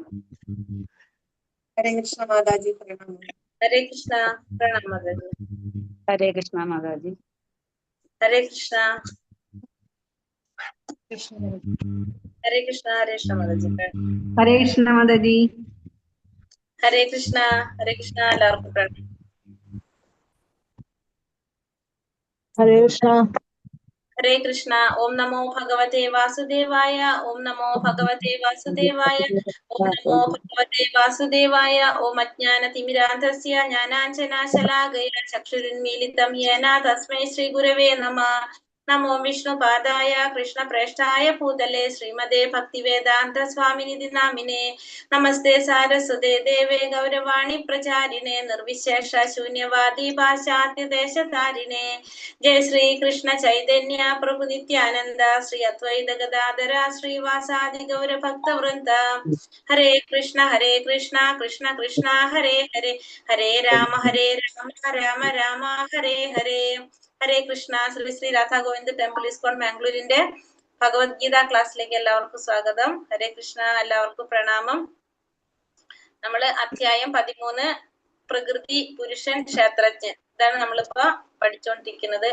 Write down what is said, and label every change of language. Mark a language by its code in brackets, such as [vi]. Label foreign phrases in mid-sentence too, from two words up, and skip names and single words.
[hi] हरे कृष्ण माताजी प्रणाम। हरे कृष्ण प्रणाम माताजी। हरे कृष्णा माताजी। हरे कृष्ण कृष्ण हरे कृष्ण माताजी प्रणाम। हरे कृष्ण माताजी। हरे कृष्ण [ml] എല്ലാവർക്കും പ്രണാമം. [hi] हरे कृष्ण। [sa] हरे कृष्ण। ओम नमो भगवते वासुदेवाय। ओम नमो भगवते वासुदेवाय। ओम नमो भगवते वासुदेवाय। ओम अज्ञानतिमिरान्धस्य ज्ञानाञ्जनाशलाकया चक्षुरुन्मीलितं येन तस्मै श्रीगुरवे नमः। नमो विष्णुपादाय कृष्णप्रेष्ठाय भूतले श्रीमते भक्तिवेदान्त स्वामिनिधि नामिने। नमस्ते सारस्वते देवे गौरवाणी प्रचारिणे निर्विशेष शून्यवादी पाश्चात्य देशतारिणे। जय श्री कृष्ण चैतन्य प्रभु नित्यानंद श्री अद्वैत गदाधर श्रीवासादि गौर भक्त वृंद। हरे कृष्ण कृष्ण कृष्ण हरे हरे हरे राम രാമ രാമ ഹരേ ഹരേ. [ml] ഹരേ കൃഷ്ണ. ശ്രീ ശ്രീ രാധാ ഗോവിന്ദ് ടെമ്പിൾ ഇസ്കോൺ മാംഗ്ലൂരിന്റെ ഭഗവത്ഗീത ക്ലാസ്സിലേക്ക് എല്ലാവർക്കും സ്വാഗതം. ഹരേ കൃഷ്ണ. എല്ലാവർക്കും പ്രണാമം. നമ്മള് അധ്യായം 13 പ്രകൃതി പുരുഷൻ ക്ഷേത്രജ്ഞൻ ഇതാണ് നമ്മളിപ്പോ പഠിച്ചുകൊണ്ടിരിക്കുന്നത്.